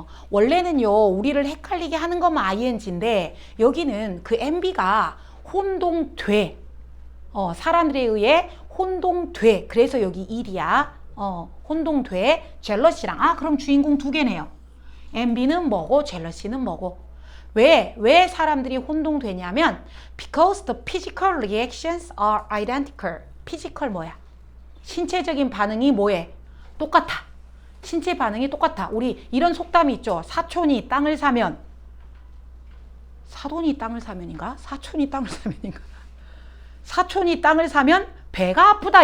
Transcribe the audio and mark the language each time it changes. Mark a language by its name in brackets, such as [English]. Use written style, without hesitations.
[Korean] 원래는요, 우리를 헷갈리게 하는 것만 ing인데, 여기는 그 MB가 혼동돼. 사람들에 의해 혼동돼. 그래서 여기 일이야. 혼동돼. 젤러시랑. 그럼 주인공 두 개네요. MB는 뭐고, 젤러시는 뭐고. 왜 사람들이 혼동되냐면, [English] because the physical reactions are identical. [Korean] physical 뭐야? 신체적인 반응이 뭐해? 똑같아. 신체 반응이 똑같아. 우리 이런 속담이 있죠. 사촌이 땅을 사면 사돈이 땅을 사면인가? 사촌이 땅을 사면인가? 사촌이 땅을 사면 배가 아프다.